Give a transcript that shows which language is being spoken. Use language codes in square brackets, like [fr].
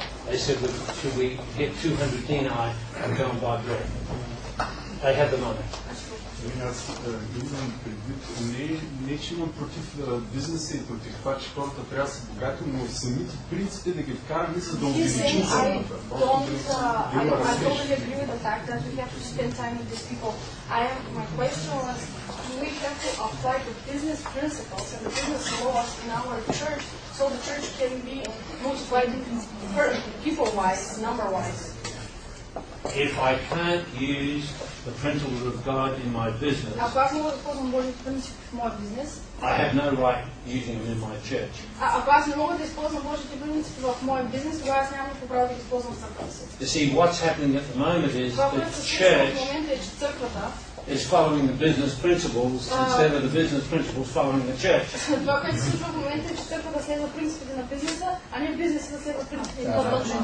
[en] They said, should we get 200 denarii and go and buy bread? They had the money. [bg] Аз имам предвид, не че имам против бизнеса и против това, че хората трябва да са богати, но самите принципи да ги вкараме са да увеличим църквата. [en] I totally agree with the fact that we have to spend time with these people. My question was, do we have to apply the business principles and the business laws in our church so the church can be multiplied people-wise, number-wise? If I can't use the principles of God in my business, [bg] Ако аз мога да използвам Божите принципи в моя бизнес, [en] I have no right using them in my church. [bg] ако аз не мога да използвам Божите принципи в моя бизнес, тогава аз нямам никакво право да ги използвам в църквата си. [en] You see, what's happening at the moment is [bg] Това, [en] the [bg] което се случва [en] church [bg] в момента е, че църквата [en] is following the business principles instead of the business principles following the church. [bg] това, което се случва в момента е, че църквата следва принципите на бизнеса, а не бизнеса да следва принципите на църквата.